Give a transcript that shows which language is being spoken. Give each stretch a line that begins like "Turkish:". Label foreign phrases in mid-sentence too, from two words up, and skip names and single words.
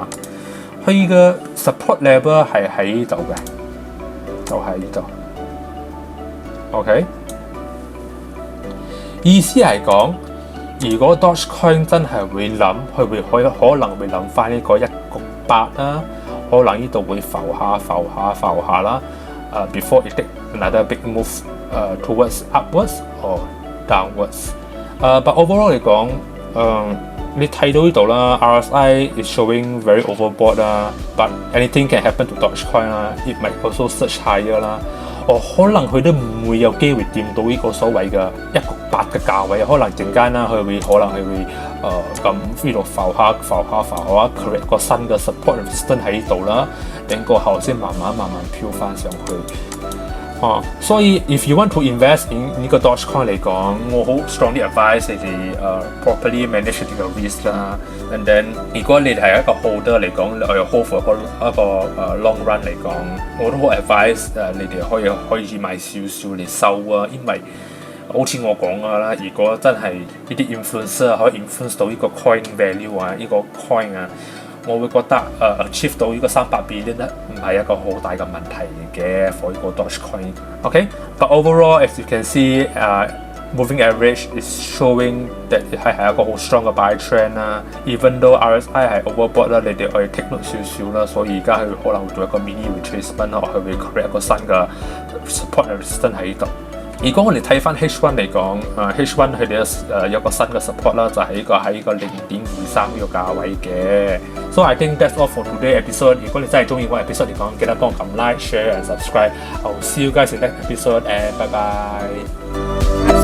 Cantonese: 佢嘅
English: support level
Cantonese: 係喺呢度嘅，就喺呢度。OK， 意思係講，如果 Dogecoin 真係會諗，佢會可能會諗翻呢個1.8啦，可能呢度會浮下啦。
English: Before it take another big move towards upwards or downwards。But overall
Cantonese: 嚟講，你睇到呢度啦
English: ，RSI is showing very overbought 啦 ，but anything can happen to Dogecoin 啦 ，it might also surge higher 啦。
Cantonese: 可能佢都唔會有機會掂到呢個所謂嘅1.8嘅價位，可能陣間啦，可能佢會咁呢度浮下 create 個新嘅
English: support resistance
Cantonese: 喺呢度啦，等過後先慢慢飄翻上去。所以
English: if you want to invest in
Cantonese: 呢個 Dogecoin 嚟講，我好
English: strongly advise
Cantonese: 你哋
English: properly manage
Cantonese: 呢個 risk 啦。
English: And then
Cantonese: 如果你哋係一個 holder 嚟講，我又
English: hold for
Cantonese: 一個
English: long run
Cantonese: 嚟講，我都好 advise 你哋可以買少少嚟收啊，因為好似我講㗎啦，如果真係呢啲 influencer 可以 influence 到呢個 coin value 呢個 coin 我會覺得achieve 到呢個300 billion 咧，唔係一個好大嘅問題嘅 for 呢個 Dogecoin。OK，
English: but overall as you can see，moving average is showing that
Cantonese: 係一個好 strong 嘅
English: buy trend
Cantonese: 啦。
English: Even though RSI
Cantonese: 係 overbought 啦，你哋可以
English: take note
Cantonese: 少少啦。所以而家佢可能會做一個
English: mini retracement
Cantonese: 啦，佢會 create 一個新嘅
English: support resistance
Cantonese: 喺度。如果我哋睇翻 H1 嚟講，H1 佢哋有個新嘅 support 啦，就係喺呢個0.23呢個價位嘅。
English: So I think that's all for today episode。
Cantonese: 如果你真係中意我 episode 嚟講，記得幫我撳
English: like、share and subscribe。 I'll see you guys in next episode and bye bye。